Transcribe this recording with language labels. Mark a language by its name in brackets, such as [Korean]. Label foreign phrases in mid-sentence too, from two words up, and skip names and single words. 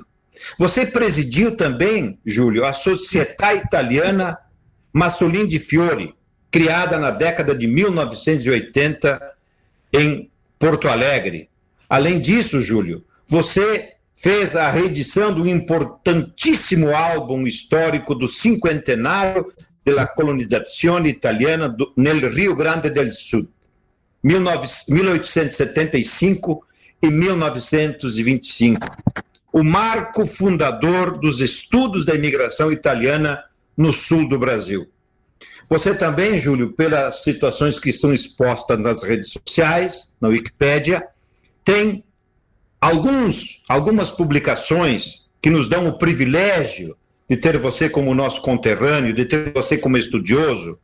[Portuguese] Você presidiu também, Júlio, a Società Italiana Massolin di Fiori, criada na década de 1980 em Porto Alegre. Além disso, Júlio, você fez a reedição do importantíssimo álbum histórico do cinquentenário da colonizazione italiana nel Rio Grande del Sul, 1875 e 1925, o marco fundador dos estudos da imigração italiana no sul do Brasil. Você também, Júlio, pelas situações que são expostas nas redes sociais, na Wikipédia, tem algumas publicações que nos dão o privilégio de ter você como nosso conterrâneo, de ter você como estudioso.